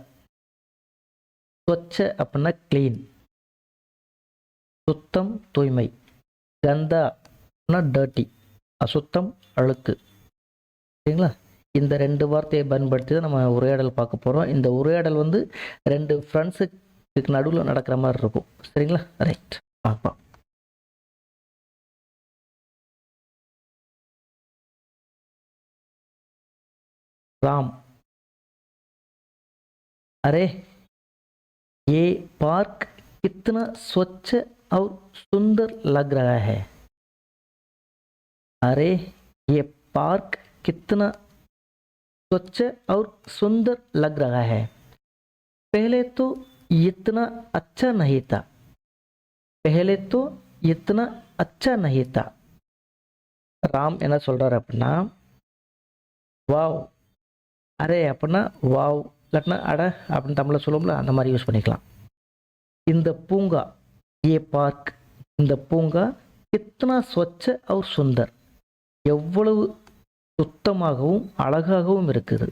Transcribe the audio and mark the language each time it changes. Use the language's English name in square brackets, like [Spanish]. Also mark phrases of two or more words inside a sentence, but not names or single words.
[Tamil] ஸ்வச்ச அப்படின்னா கிளீன், சுத்தம் தூய்மை. கந்தா அப்படின்னா டர்ட்டி, அசுத்தம் அழுக்கு. சரிங்களா? இந்த ரெண்டு வார்த்தையை பயன்படுத்தி தான் நம்ம உரையாடல் பார்க்க போகிறோம். இந்த உரையாடல் ரெண்டு ஃப்ரெண்ட்ஸுக்கு நடுவில் நடக்கிற மாதிரி இருக்கும். சரிங்களா? ரைட், பார்ப்போம். [Hindi] राम, अरे ये पार्क कितना स्वच्छ और सुंदर लग रहा है. अरे ये पार्क कितना स्वच्छ और सुंदर लग रहा है. पहले तो इतना अच्छा नहीं था. पहले तो इतना अच्छा नहीं था. [Tamil] ராம் என்ன சொல்றாரு அப்படின்னா, வாவ், அரே அப்படின்னா வாவ், இல்லாட்டினா அட அப்படின்னு தமிழில் சொல்லுவோம்ல, அந்த மாதிரி யூஸ் பண்ணிக்கலாம். இந்த பூங்கா, [Hindi] ये पार्क, [Tamil] இந்த பூங்கா [Hindi] कितना स्वच्छ और सुंदर, [Tamil] எவ்வளவு சுத்தமாகவும் அழகாகவும் இருக்குது.